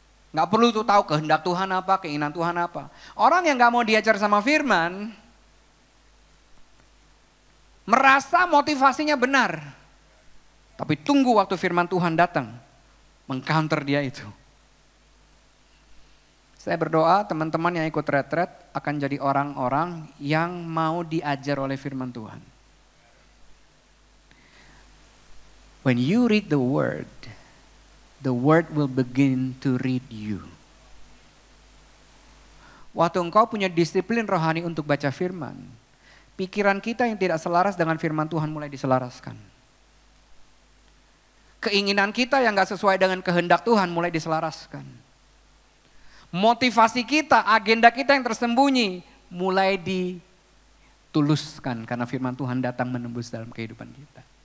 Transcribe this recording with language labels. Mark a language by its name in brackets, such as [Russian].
[Indonesian] Gak perlu tuh tahu kehendak Tuhan apa, keinginan Tuhan apa. Orang yang gak mau diajar sama firman, merasa motivasinya benar. Tapi tunggu waktu firman Tuhan datang, mengcounter dia itu. Saya berdoa teman-teman yang ikut retret akan jadi orang-orang yang mau diajar oleh firman Tuhan. [English] When you read the word will begin to read you. [Indonesian] Waktu engkau punya disiplin rohani untuk baca firman, pikiran kita yang tidak selaras dengan firman Tuhan mulai diselaraskan. Keinginan kita yang gak sesuai dengan kehendak Tuhan mulai diselaraskan. Motivasi kita, agenda kita yang tersembunyi mulai dituluskan karena firman Tuhan datang menembus dalam kehidupan kita.